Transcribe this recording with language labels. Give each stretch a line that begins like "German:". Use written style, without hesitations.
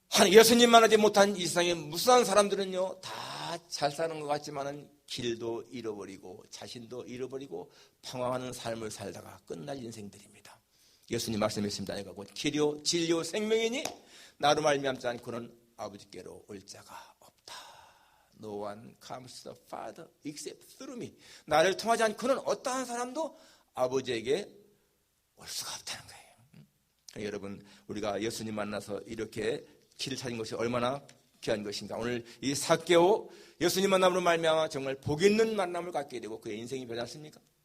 Korean: 예수님 만나지 못한 이 세상에 무수한 사람들은요 다 잘 사는 것 같지만은 길도 잃어버리고 자신도 잃어버리고 방황하는 삶을 살다가 끝날 인생들입니다. 예수님 말씀했습니다. 내가 곧 길이요 진리요 생명이니 나로 말미암지 않고는 아버지께로 올 자가 없다.
English: No one comes to the Father except through me.
Korean: 나를 통하지 않고는 어떠한 사람도 아버지에게 올 수가 없다는 거예요. 여러분 우리가 예수님 만나서 이렇게 길을 찾은 것이 얼마나 귀한 것인가. 오늘 이 삭개오 예수님 만남으로 말미암아 정말 복 있는 만남을 갖게 되고 그의 인생이 변하지 않습니까?